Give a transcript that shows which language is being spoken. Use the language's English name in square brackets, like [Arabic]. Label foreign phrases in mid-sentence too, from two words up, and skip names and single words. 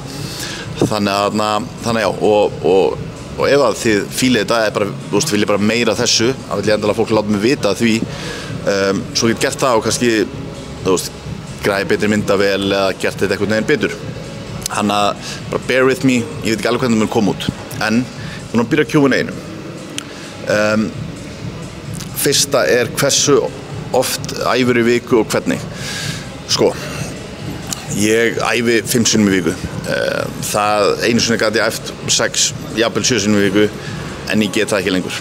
[Icelandic] Þannig já, og ef að þið fílið þetta, bara, vil ég bara meira þessu, þá vil ég endilega fólk láta mig vita því, svo ég gert það og kannski, græði betri myndavél eða gert þetta eitthvað neginn betur. Þannig að bara [English] bear with me, [Icelandic] ég veit ekki alveg hvernig það mun koma út. En við byrja Q&A-inu. Fyrsta hversu oft æfir í viku og hvernig. Sko, ég æfi 5 sinnum í viku. Það einu sinni gat ég æft 6, jafnvel 7 sinnum í viku, en ég get það ekki lengur.